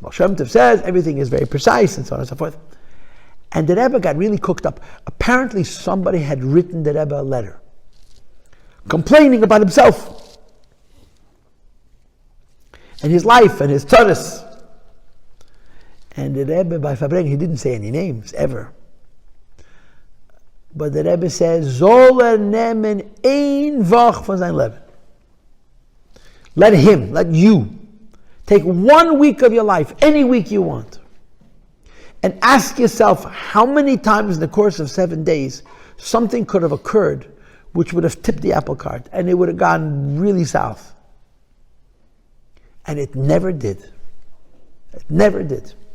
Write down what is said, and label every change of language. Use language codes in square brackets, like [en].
[en] Shem Tov says everything is very precise and so on and so forth. And the Rebbe got really cooked up. Apparently somebody had written the Rebbe a letter complaining about himself and his life and his tzaddis. And the Rebbe by Farbrengen, he didn't say any names ever. But the Rebbe says, [yi] Zoller nemen ein Woch von sein Leben. [en] Let you take 1 week of your life, any week you want, and ask yourself how many times in the course of 7 days something could have occurred which would have tipped the apple cart and it would have gone really south. And it never did. It never did.